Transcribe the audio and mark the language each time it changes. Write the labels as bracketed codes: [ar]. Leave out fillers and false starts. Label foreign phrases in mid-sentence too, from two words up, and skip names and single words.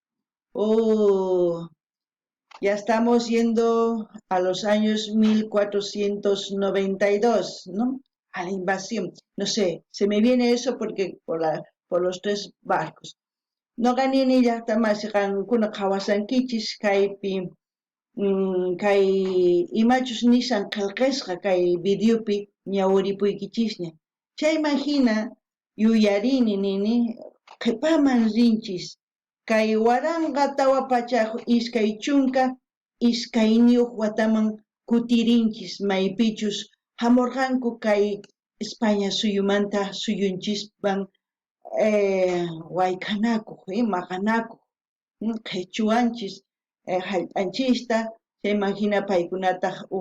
[es] Ya estamos yendo a los años 1492, ¿no? A la invasión. No sé, se me viene eso porque por los tres barcos. [qu] No gané ni ya tamas kuna kawasankichis kaypi kay imachus nisan qalqisqa kay videopi ñawiripuykichishña. Chay imagina yuyarini nini qhipaman rinchis. Kay waranqa tawa pachaq iskay chunka iskayniyuq wataman kutirinchis maypichus hamurqanku kay España suyumanta suyunchispan wayk'anakuq maqanakuq qhichwanchis hallp'anchista chayman hina paykunataq